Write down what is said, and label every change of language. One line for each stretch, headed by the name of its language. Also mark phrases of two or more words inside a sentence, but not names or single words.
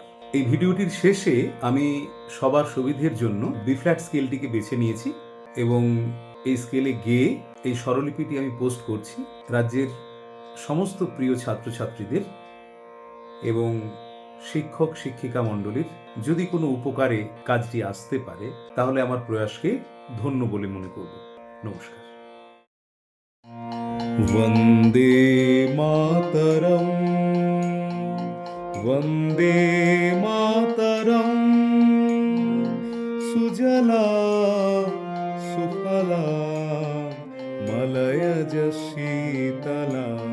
Bangla: এই ভিডিওটির শেষে আমি সবার সুবিধের জন্য
English: B flat
Bangla: স্কেলটিকে বেছে নিয়েছি এবং এই স্কেলে গেয়ে এই স্বরলিপিটি আমি পোস্ট করছি রাজ্যের সমস্ত প্রিয় ছাত্রছাত্রীদের এবং শিক্ষক শিক্ষিকা মণ্ডলীর। যদি কোনো উপকারে কাজটি আসতে পারে তাহলে আমার প্রয়াসকে ধন্য বলে মনে করব। নমস্কার।
Sanskrit: वन्दे मातरम् वन्दे मातरम् सुजला सुफला मलयज शीतला